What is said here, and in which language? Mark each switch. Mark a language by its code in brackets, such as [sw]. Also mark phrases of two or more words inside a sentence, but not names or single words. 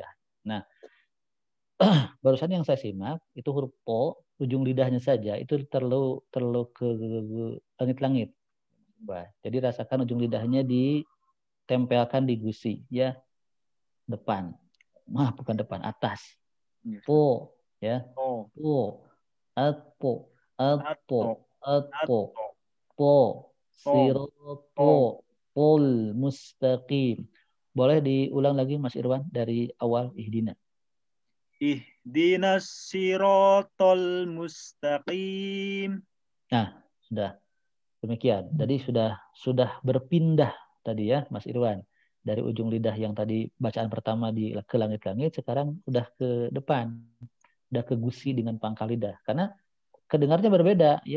[id] Nah, barusan yang saya simak itu huruf po, ujung lidahnya saja itu terlalu ke langit-langit. Jadi rasakan ujung lidahnya ditempelkan di gusi, ya, depan. Bukan depan, atas. Po, ya. Po, atpo, po, [ar] sirotol mustaqim. [id] Boleh diulang lagi Mas Irwan dari awal ihdina. [ar] Ihdinas siratal mustaqim. [id] Nah, sudah. Demikian. Jadi sudah berpindah tadi ya Mas Irwan. Dari ujung lidah yang tadi bacaan pertama ke langit-langit, sekarang udah ke depan. Udah ke gusi dengan pangkal lidah. Karena kedengarnya berbeda ya.